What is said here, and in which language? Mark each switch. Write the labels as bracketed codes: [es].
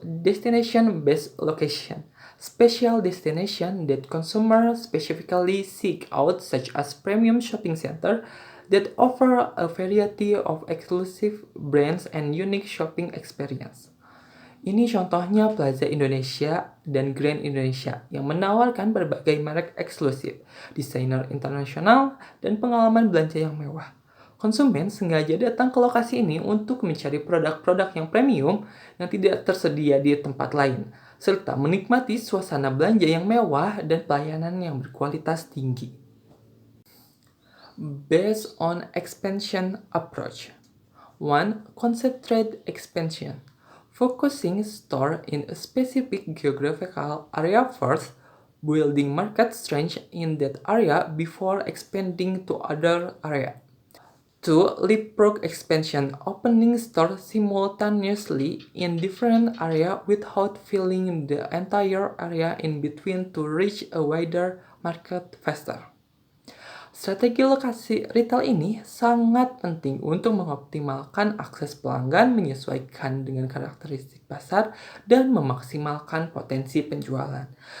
[en] Destination-based location. Special destination that consumers specifically seek out, such as premium shopping center that offer a variety of exclusive brands and unique shopping experience. [id] Ini contohnya Plaza Indonesia dan Grand Indonesia yang menawarkan berbagai merek eksklusif, desainer internasional, dan pengalaman belanja yang mewah. Konsumen sengaja datang ke lokasi ini untuk mencari produk-produk yang premium yang tidak tersedia di tempat lain, serta menikmati suasana belanja yang mewah dan pelayanan yang berkualitas tinggi. [en] Based on expansion approach. 1. Concentrated expansion. Focusing store in a specific geographical area first, building market strength in that area before expanding to other area. 2. Leapfrog expansion, opening stores simultaneously in different areas without filling the entire area in between to reach a wider market faster. [id] Strategi lokasi retail ini sangat penting untuk mengoptimalkan akses pelanggan, menyesuaikan dengan karakteristik pasar, dan memaksimalkan potensi penjualan.